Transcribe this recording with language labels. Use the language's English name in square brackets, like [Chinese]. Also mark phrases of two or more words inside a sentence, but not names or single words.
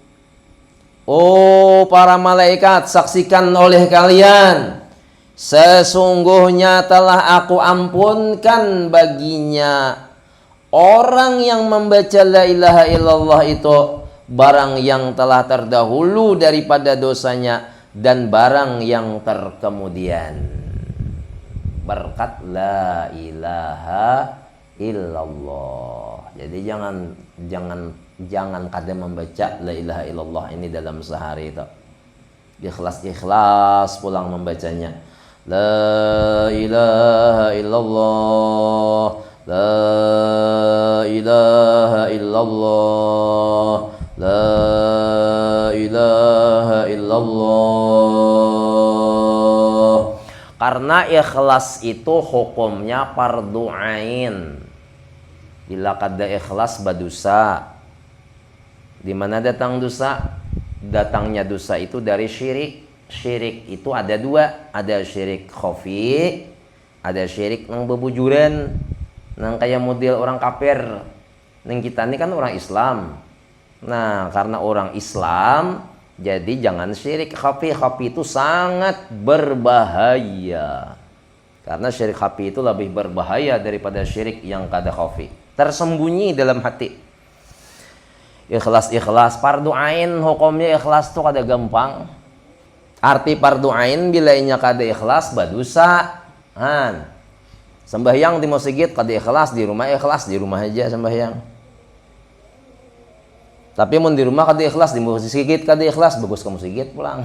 [Indonesian] Oh para malaikat, saksikan oleh kalian, sesungguhnya telah aku ampunkan baginya orang yang membaca [Arabic] لا إله إلا الله [Indonesian] itu, barang yang telah terdahulu daripada dosanya dan barang yang terkemudian, berkat [Arabic] لا إله إلا الله. [Banjar] Jadi jangan kada membaca [Arabic] لا إله إلا الله [Banjar] ini dalam sehari itu. Ikhlas pulang membacanya. [Arabic] لا إله إلا الله، لا إله إلا الله، لا إله إلا الله. [Indonesian] Karena ikhlas itu hukumnya fardu ain. [Banjar] Bila kada ikhlas badosa. [Indonesian] Di mana datang dosa? Datangnya dosa itu dari syirik. Syirik itu ada 2, ada syirik khafi, ada syirik nang bebujuran, nang kayak model orang kafir. [Banjar] Nang kita ini kan orang Islam. [Indonesian] Nah, karena orang Islam, jadi jangan syirik khafi. Khafi itu sangat berbahaya. Karena syirik khafi itu lebih berbahaya daripada syirik yang kada khafi. Tersembunyi dalam hati. Ikhlas fardu ain, hukumnya ikhlas itu kada gampang. [Banjar] Arti fardu ain bila inya kada ikhlas badosa. Sembahyang di masjid kada ikhlas, di rumah aja sembahyang. Tapi mun di rumah kada ikhlas, di masjid kada ikhlas, bagus ke masjid pulang.